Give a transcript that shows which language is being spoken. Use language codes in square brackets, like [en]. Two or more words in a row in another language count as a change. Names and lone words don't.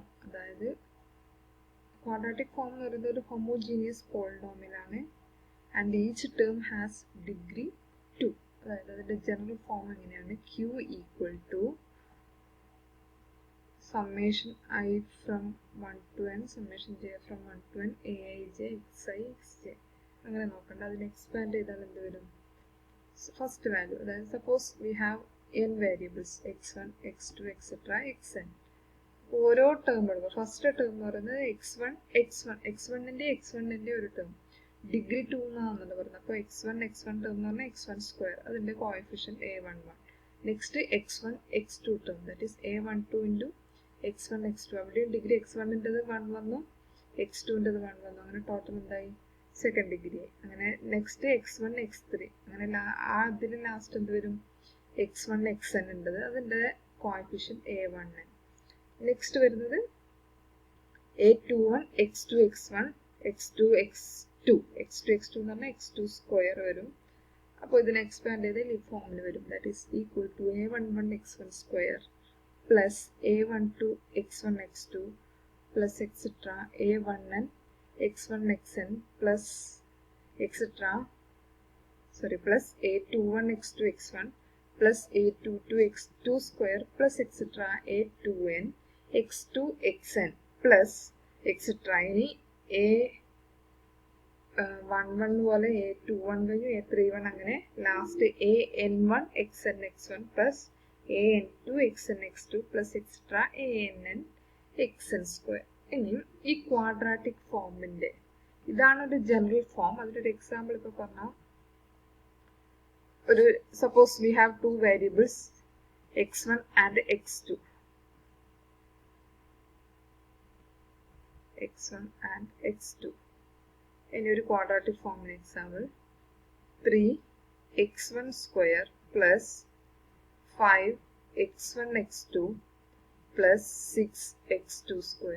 [en] That is, quadratic form is a homogeneous polynomial and each term has degree 2. That is, the general form is q equal to summation I from 1 to n, summation j from 1 to n, aij, xi, xj. [ml] അങ്ങനെ നോക്കണ്ട, അതിനെ എക്സ്പാൻഡ് ചെയ്താൽ എന്ത് വരും? [en] first value, അതായത് suppose we have n variables x1 x2 etc xn. [ml] ഓരോ ടേം എടുക്കുക. [en] first term [ml] എന്ന് പറയുന്നത് x1ന്റെ ഒരു [en] term degree [ml] 2 എന്നാണെന്ന് പറയുന്നത്. അപ്പോൾ x1 ടേം എന്ന് പറഞ്ഞാൽ x1 സ്ക്വയർ, അതിന്റെ കോഎഫിഷ്യന്റ് a11. [en] next x1 x2 term, that is a12 into x1 x2. [ml] അവിടെയും ഡിഗ്രി x1ൻ്റെത് 1 വന്നു, x2ൻ്റെത് 1 വന്നു, അങ്ങനെ ടോട്ടൽ എന്തായി? [en] second degree. [ml] അങ്ങനെ നെക്സ്റ്റ് x1 x3, അങ്ങനെ അതിൽ ലാസ്റ്റ് എന്ത് വരും? x1 xn ഉണ്ടത്, അതിൻ്റെ കോഎഫിഷ്യന്റ് a1n. നെക്സ്റ്റ് വരുന്നത് a21 x2 x1 x2 x2 എന്ന് പറഞ്ഞാൽ x2 സ്ക്വയർ വരും. അപ്പോൾ ഇതിനെ എക്സ്പാൻഡ് ചെയ്താൽ ഈ ഫോമിൽ വരും. [en] that is equal to a11 x1 square plus a12 x1 x2 plus etc a1n x1 xn plus etc. Plus a21 x2 x1 plus a22 x2 square plus etc. a2n x2 xn plus etc. [ml] ഇനി a11 പോലെ a21 കഴിഞ്ഞു, a31 അങ്ങനെ ലാസ്റ്റ് an1 xn x1 [en] plus an2 xn x2 plus etc. ann xn square. [ml] ഇനിയും ഈ ക്വാഡ്രാറ്റിക് ഫോമിന്റെ ഇതാണ് ഒരു [en] general form. [ml] അതിലൊരു എക്സാമ്പിൾ ഇപ്പോൾ പറഞ്ഞാൽ, ഒരു [en] suppose we have 2 variables x1 and x2. [ml] ഇനി ഒരു [en] quadratic formin example 3x1 square plus 5x1 x2 plus 6x2 square.